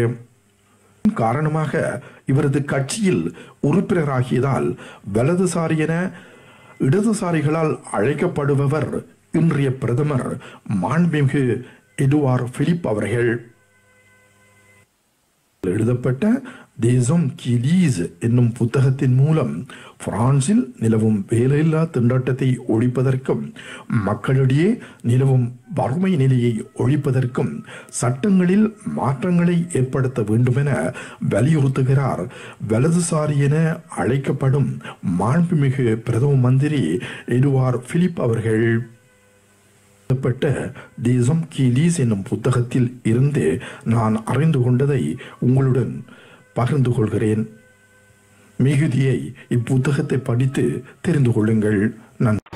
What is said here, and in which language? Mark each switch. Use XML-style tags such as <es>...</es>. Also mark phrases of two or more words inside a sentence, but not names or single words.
<ta>காரணமாக இவரது கட்சியில் உறுப்பினராகியதால் வலதுசாரி என இடதுசாரிகளால் அழைக்கப்படுபவர் இன்றைய பிரதமர் மாண்புமிகு எட்வார்ட் பிலிப் அவர்கள். எழுதப்பட்ட des hommes qui lisent என்னும் புத்தகத்தின் மூலம் பிரான்சில் நிலவும் வேலையில்லா திண்டாட்டத்தை ஒழிப்பதற்கும் மக்களிடையே நிலவும் வறுமை நிலையை ஒழிப்பதற்கும் சட்டங்களில் மாற்றங்களை ஏற்படுத்த வேண்டுமென வலியுறுத்துகிறார் வலதுசாரி என அழைக்கப்படும் மாண்புமிகு பிரதம மந்திரி எட்வார்ட் பிலிப் அவர்கள். des hommes qui lisent என்னும் புத்தகத்தில் இருந்து நான் அறிந்து கொண்டதை உங்களுடன் பகிர்ந்து கொள்கிறேன். மிகுதியை இப்புத்தகத்தை படித்து தெரிந்து கொள்ளுங்கள். நன்றி.</ta>